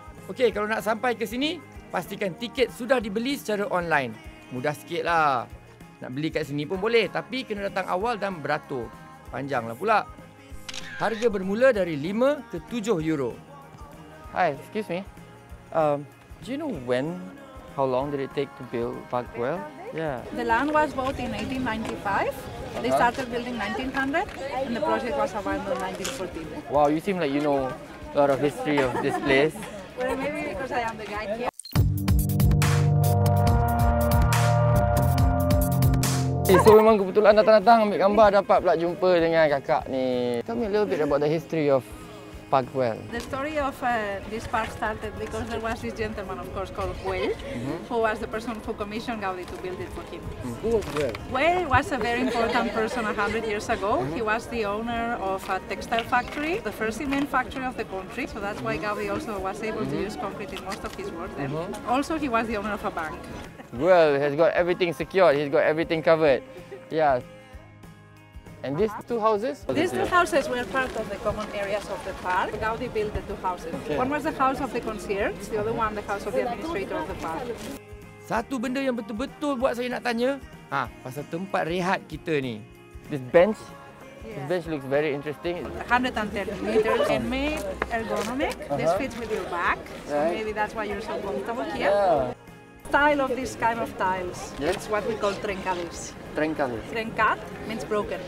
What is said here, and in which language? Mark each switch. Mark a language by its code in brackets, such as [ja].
[ms] Okey, kalau nak sampai ke sini, pastikan tiket sudah dibeli secara online. Mudah sikit lah. Nak beli kat sini pun boleh, tapi kena datang awal dan beratur. Panjanglah pula. Harga bermula dari 5 ke 7 euro. [en] Hi, excuse me. Do you know how long did it take to build Park Güell? Yeah. The land was bought in 1895. They started building 1900, and the project was abandoned in 1914. Wow, you seem like you know a lot of history of this place. Well, maybe because I am the guide here. [ms] So memang kebetulan datang-datang ambil gambar dapat pula jumpa dengan kakak ni. [en] Tell me a little bit about the history of Park Güell. The story of this park started because there was this gentleman, of course, called Güell, who was the person who commissioned Gaudi to build it for him. Who was Güell? Güell was a very important person 100 years ago. He was the owner of a textile factory, the first cement factory of the country. So that's why Gaudi also was able to use concrete in most of his work then. Also, he was the owner of a bank. Güell has got everything secured. He's got everything covered. Yeah. And these two houses? These two houses were part of the common areas of the park. Gaudi built the two houses. Okay. One was the house of the concierge, the other one the house of the administrator of the park. [ms] Satu benda yang betul-betul buat saya nak tanya, pasal tempat rehat kita ni. [en] This bench, this bench looks very interesting. 110 meters and made ergonomic. This fits with your back, so maybe that's why you're so comfortable here. Yeah. style of this kind of tiles. Yeah. It's what we call trencadís. Trencadís. Trencat means broken.